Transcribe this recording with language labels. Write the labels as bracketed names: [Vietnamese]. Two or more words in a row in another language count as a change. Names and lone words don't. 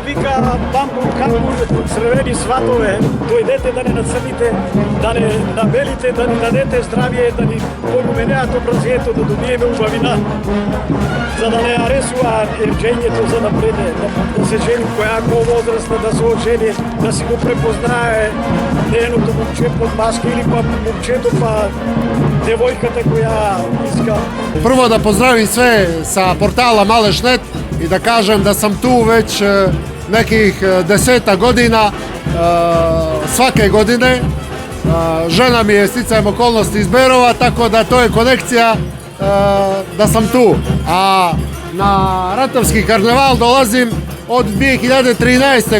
[Macedonian] вика бамбур, камбур, црвени сватове, дојдете да не нацрните, да не набелите, да ни дадете здравие, да ни полуменеат образието, да добиеме убавина, за да не аресуваат ержењето за напреде, да се жени која возрастна, да се ожени, да си го препознае нејното момче под маска или па момчето па девојката која иска. [Serbian] Прво да поздравим све sa portala Maleš.net i da kažem da sam tu već nekih 10 godina, svake godine. Žena mi je sticajem okolnosti iz Berova, tako da to je konekcija da sam tu. A na Ratovski karneval dolazim od 2013.